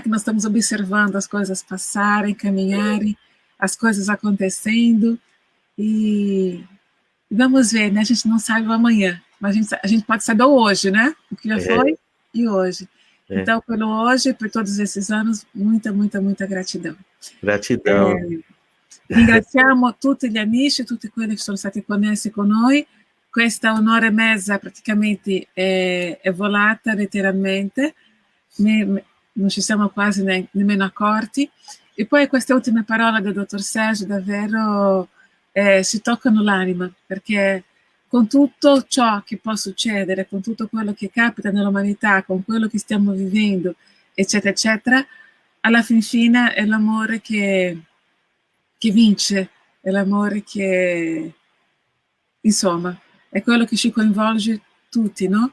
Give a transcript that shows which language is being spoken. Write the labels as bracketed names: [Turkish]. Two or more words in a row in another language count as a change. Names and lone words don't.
[Portuguese] Que nós estamos observando as coisas passarem, caminharem, as coisas acontecendo, e vamos ver, né? A gente não sabe o amanhã, mas a gente pode saber o hoje, né? O que já foi e hoje. Então, pelo hoje, por todos esses anos, muita, muita, muita gratidão. Gratidão. [Italian] Ringraziamo tutti gli amici, tutti quelli che sono stati connessi con noi. Questa un'ora e mezza praticamente è volata letteralmente, non ci siamo quasi nemmeno accorti. E poi queste ultime parole del dottor Sergio davvero si toccano l'anima, perché con tutto ciò che può succedere, con tutto quello che capita nell'umanità, con quello che stiamo vivendo, eccetera, eccetera, alla fin fine è l'amore che vince, è l'amore che, insomma, è quello che ci coinvolge tutti, no?